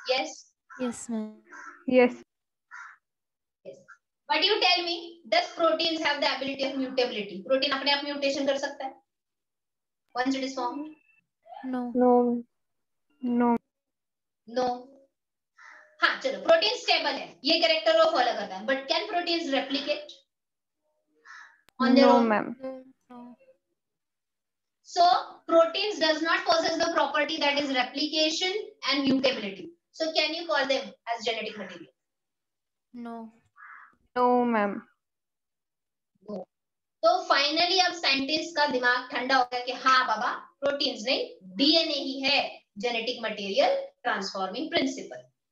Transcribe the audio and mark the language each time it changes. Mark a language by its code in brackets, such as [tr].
[en] Yes. Yes, ma'am. Yes. Yes. But you tell me, does proteins have the ability of mutability? [hi] Protein अपने आप mutation कर सकता है [en] once it is formed? No. No. No. No. [hi] हाँ चलो, protein stable है, ये character वो फॉलो करता है, [en] But can proteins replicate on their No, own? ma'am. No. So proteins does not possess the property that is replication and mutability. So can you call them as genetic material? No. No, ma'am. No. [hi] तो finally अब scientist का दिमाग ठंडा हो गया कि हाँ बाबा, proteins नहीं, डीएनए ही है जेनेटिक मटेरियल ट्रांसफॉर्मिंग प्रिंसिपल.